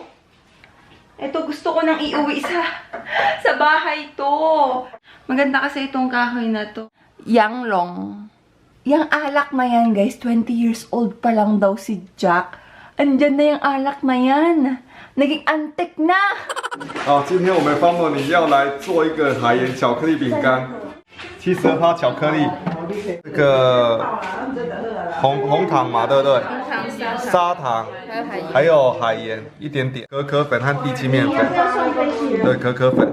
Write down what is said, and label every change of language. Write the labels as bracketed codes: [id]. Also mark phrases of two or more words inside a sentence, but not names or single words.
[tl] Ito gusto ko nang iuwi sa bahay to. Maganda kasi itong kahoy na to. Yang Long. Yang alak na yan, guys. 20 years old pa lang daw si Jack. Andyan na yung alak na yan. Naging antik na. [zh] 好，今天我们 family 要来做一个海盐巧克力饼干，72%巧克力，这个红糖嘛，对不对？砂糖，还有海盐一点点，可可粉和地基面粉，对，可可粉。